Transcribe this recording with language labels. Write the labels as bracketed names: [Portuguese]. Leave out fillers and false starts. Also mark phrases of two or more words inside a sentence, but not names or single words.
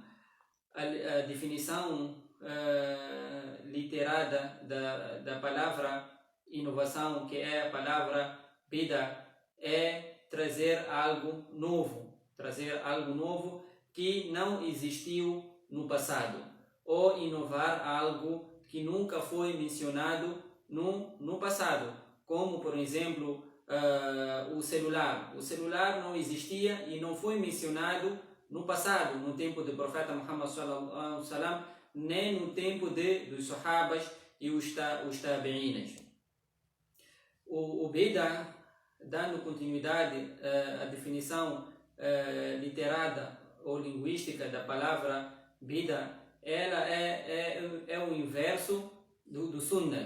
[Portuguese] A definição literada da palavra inovação, que é a palavra bida, é trazer algo novo que não existiu no passado, ou inovar algo que nunca foi mencionado no passado, como por exemplo o celular. O celular não existia e não foi mencionado no passado, no tempo do profeta Muhammad [Arabic] sallallahu alaihi wasallam, [Portuguese] nem no tempo dos sahabas e os tabi'inas. O bida, dando continuidade à definição literada ou linguística da palavra bida, ela é o inverso do sunnat.